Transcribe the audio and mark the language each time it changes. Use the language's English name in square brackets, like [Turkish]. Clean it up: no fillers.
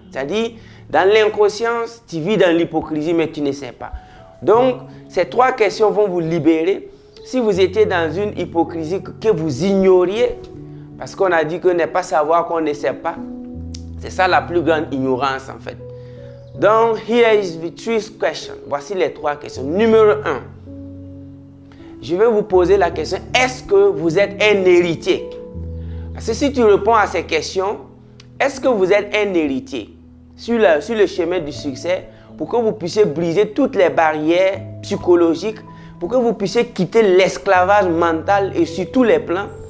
[French] C'est-à-dire, dans l'inconscience, tu vis dans l'hypocrisie, mais tu ne sais pas. Donc, ces 3 questions vont vous libérer. Si vous étiez dans une hypocrisie que vous ignoriez, parce qu'on a dit que ne pas savoir qu'on ne sait pas, c'est ça la plus grande ignorance en fait. [English] Donc, here is the 3 questions. [French] Voici les 3 questions. Numéro 1, je vais vous poser la question, est-ce que vous êtes un héritier? Parce que si tu réponds à ces questions, est-ce que vous êtes un héritier sur le chemin du succès pour que vous puissiez briser toutes les barrières psychologiques, pour que vous puissiez quitter l'esclavage mental et sur tous les plans?